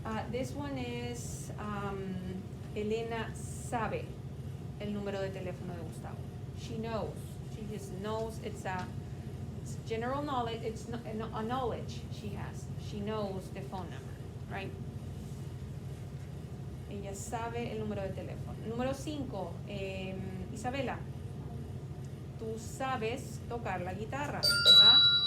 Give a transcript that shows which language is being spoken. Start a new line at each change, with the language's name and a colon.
Spanish: This one is Elena sabe el número de teléfono de Gustavo.
English: She knows. She just knows it's general knowledge. It's not a knowledge she has. She knows the phone number, right?
Spanish: Ella sabe el número de teléfono. Número 5, Isabela. Tú sabes tocar la guitarra, ¿verdad?